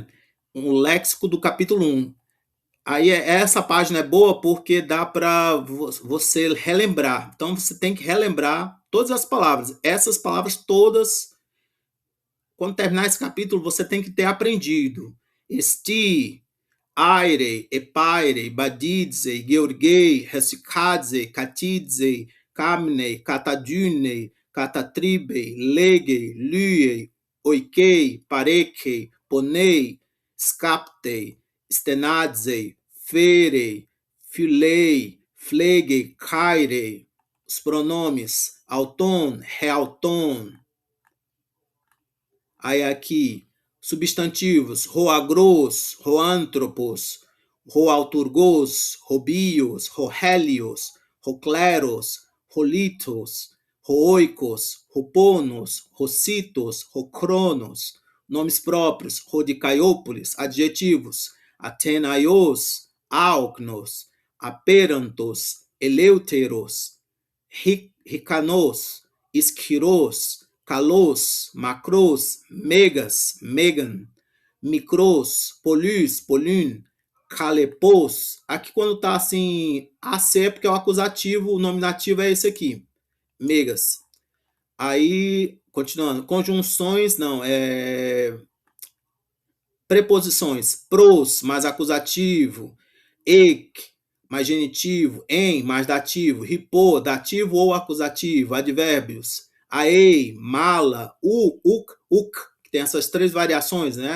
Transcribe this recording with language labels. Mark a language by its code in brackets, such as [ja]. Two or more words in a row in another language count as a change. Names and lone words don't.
[pt] Um léxico do capítulo 1. Aí essa página é boa porque dá para você relembrar. Então você tem que relembrar todas as palavras. Essas palavras todas, quando terminar esse capítulo, você tem que ter aprendido. [el] ἐστί, αἴρει, ἐπαίρει, βαδίζει, γεωργεῖ, ἡσυχάζει, καθίζει, κάμνει, καταδύει, κατατρίβει, λέγει, λύει, οἰκεῖ, παρέχει, πονεῖ, σκάπτει, στενάζει, φέρει, φιλεῖ, φλέγει, χαίρει. [pt] Os pronomes [el] αὐτόν, ἑαυτόν. [pt] Aí aqui, substantivos, [el] ὁ ἀγρός, ὁ ἄνθρωπος, ὁ αὐτουργός, ὁ βίος, ὁ ἥλιος, ὁ κλῆρος, ὁ λίθος, ὁ οἶκος, ὁ πόνος, ὁ σῖτος, ὁ χρόνος, [pt] nomes próprios, rodicaiópolis, adjetivos, [el] Ἀθηναῖος, ἄοκνος, ἀπέραντος, ἐλεύθερος, ἱκανός, ἰσχυρός, καλός, μακρός, μέγας, μέγαν, μικρός, πολύς, πολύν, χαλεπός. [pt] Aqui quando tá assim, AC é porque é o acusativo, o nominativo é esse aqui, megas. Aí, continuando, conjunções, não, preposições, pros, mais acusativo, ek, mais genitivo, em, mais dativo, ripô, dativo ou acusativo, advérbios, [el] ἀεί, μάλα, οὐκ, [pt] que tem essas três variações, né?